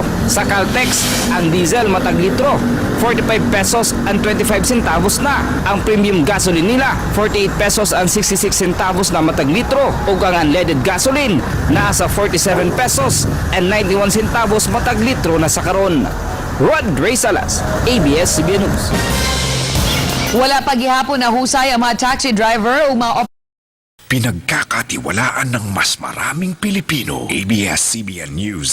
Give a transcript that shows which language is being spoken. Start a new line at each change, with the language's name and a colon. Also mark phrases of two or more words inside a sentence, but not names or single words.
Cebuano: Sa Caltex, ang diesel matag litro,
English: 45 pesos and 25 centavos
Cebuano: na. Ang
English: premium gasoline
Cebuano: nila,
English: 48 pesos and 66 centavos
Cebuano: na matag litro. Ug ang
English: unleaded gasoline,
Cebuano: nasa
English: 47 pesos and 91 centavos
Cebuano: matag litro na sa karon. Rod Ray Salas, ABS-CBN News. Wala pa gihapon na husay ang mga taxi driver o mga
Filipino: Pinagkakatiwalaan ng mas maraming Pilipino. ABS-CBN News